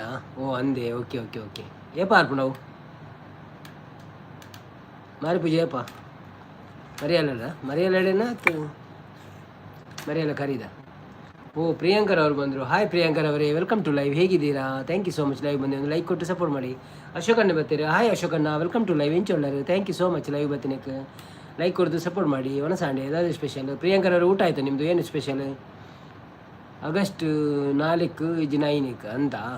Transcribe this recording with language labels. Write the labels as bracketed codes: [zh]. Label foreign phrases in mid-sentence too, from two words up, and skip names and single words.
[tcy] ಓ ಅಂದೆ. [en] okay okay okay. [tcy] ಏಪ ಅರ್ಪು ನಾವು ಮಾರಿ ಪೂಜೆ ಏಪ ಮರಿಯಲ್ಲ ಮರಿಯಲ್ಲೆಡೆನಾ ಮರಿಯಲ್ಲ ಕರೀದ? [kn] ಓ ಪ್ರಿಯಾಂಕರ್ ಅವರು ಬಂದರು. ಹಾಯ್ ಪ್ರಿಯಾಂಕರ್ ಅವರೇ, [en] welcome to live. [kn] ಹೇಗಿದ್ದೀರಾ? [en] thank you so much. [kn] ಲೈವ್ ಬಂದೆ ಒಂದು ಲೈಕ್ ಕೊಟ್ಟು ಸಪೋರ್ಟ್ ಮಾಡಿ. ಅಶೋಕಣ್ಣ ಬರ್ತೀರಾ? ಹಾಯ್ ಅಶೋಕಣ್ಣ, [en] welcome to live. [tcy] ಎಂಚೊಳ್ಳರು, [en] thank you so much. [tcy] ಲೈವ್ ಬರ್ತೀನಕ್ಕೆ ಲೈಕ್ ಕೊಡ್ದು ಸಪೋರ್ಟ್ ಮಾಡಿ. [kn] ಒನಸಾಂಡೆ ಏದಾದ್ರು ಸ್ಪೆಷಲ್? ಪ್ರಿಯಾಂಕರ್ ಅವರು ಊಟ ಆಯಿತು ನಿಮ್ಮದು? ಏನು ಸ್ಪೆಷಲ್? ಆಗಸ್ಟ್ 4 ಇದು 9 ಅಂತ.